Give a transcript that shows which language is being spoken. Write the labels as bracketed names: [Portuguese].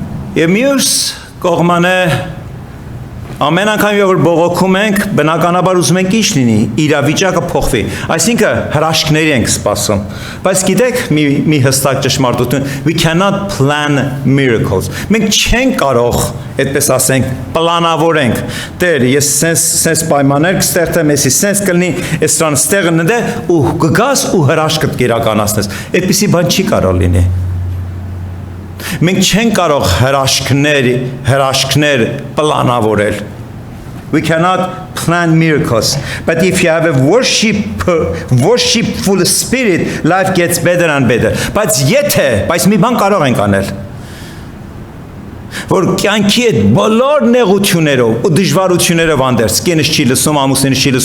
[Armenian] Եվ մյուս կողմանը ամեն անգամ որ բողոքում ենք, բնականաբար ուզում ենք ինչ լինի, իրավիճակը փոխվի, այսինքն հրաշքների ենք սպասում, բայց գիտեք մի հստակ ճշմարտություն, [English] we cannot plan miracles, [Armenian] մենք չենք կարող, այդպես ասենք, պլանավորենք, Տեր, ես սենց պայմաններ կստեղծեմ, եսի սենց կլինի, էսրան ստեղը նդե ու կգաս ու հրաշքդ կիրականացնես, այդպիսի բան չի կարող լինի։ Մենք չենք կարող հրաշքներ պլանավորել, [English] We cannot plan miracles. But if you have a worshipful spirit, life gets better and better. [Armenian] Բայց մի բան կարող ենք անել, որ կյանքի այդ բոլոր նեղություններով ու դժվարություններով անդերս կինս չի լսում, ամուսինս